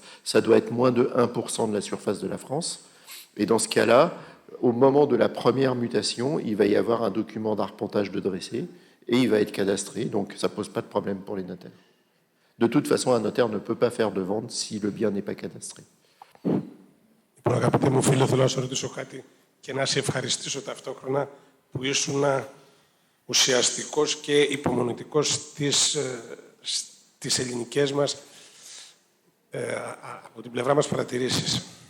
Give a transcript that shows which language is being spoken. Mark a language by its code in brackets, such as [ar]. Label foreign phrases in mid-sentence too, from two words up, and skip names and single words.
[fr] Ça doit être moins de 1% de la surface de la France. Et dans ce cas-là, au moment de la première mutation, il va y avoir un document d'arpentage de dressé et il va être cadastré. Donc ça ne pose pas de problème pour les notaires. De toute façon, un notaire ne peut pas faire de vente si le bien n'est pas cadastré. [el] Αγαπητέ μου φίλε, θέλω να σε ρωτήσω κάτι και να σε ευχαριστήσω ταυτόχρονα που ήσουν ουσιαστικός και υπομονητικός στις ελληνικές μας, από την πλευρά μας παρατηρήσεις.